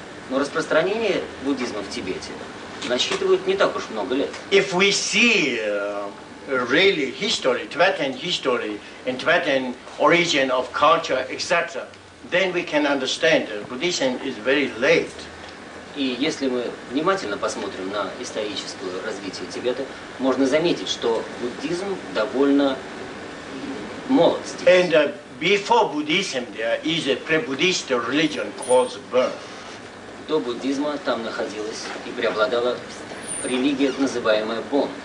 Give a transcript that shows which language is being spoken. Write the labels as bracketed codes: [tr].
[ru] Но распространение буддизма в Тибете насчитывает не так уж много лет. [en] If we see really history, Tibetan history, and Tibetan origin of culture, etc., then we can understand Buddhism is very late. [ru] И если мы внимательно посмотрим на историческое развитие Тибета, можно заметить, что буддизм довольно молод здесь. [en] And before Buddhism, there is a pre-Buddhist religion called Burn. [ru] До буддизма там находилась и преобладала религия, называемая Бон.